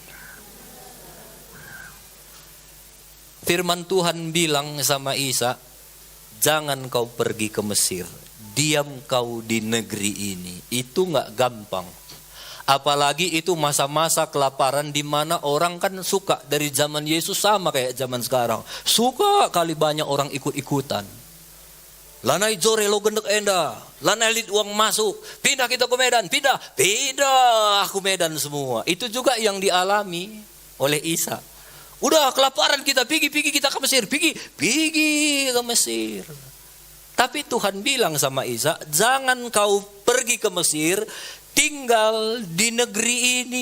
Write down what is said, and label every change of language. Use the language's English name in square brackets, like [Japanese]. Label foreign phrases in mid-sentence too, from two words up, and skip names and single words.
[Indonesian] Firman Tuhan bilang sama Isa, "Jangan kau pergi ke Mesir, diam kau di negeri ini." Itu gak gampang. Apalagi itu masa-masa kelaparan di mana orang kan suka, dari zaman Yesus sama kayak zaman sekarang. Suka kali banyak orang ikut-ikutan. [Batak Karo] Lanai jore lo gendek enda, lanai lit [Indonesian] uang masuk, pindah kita ke Medan, pindah aku Medan semua. Itu juga yang dialami oleh Isa. Udah kelaparan kita, pergi kita ke Mesir, pergi ke Mesir. Tapi Tuhan bilang sama Isa, "Jangan kau pergi ke Mesir, tinggal di negeri ini."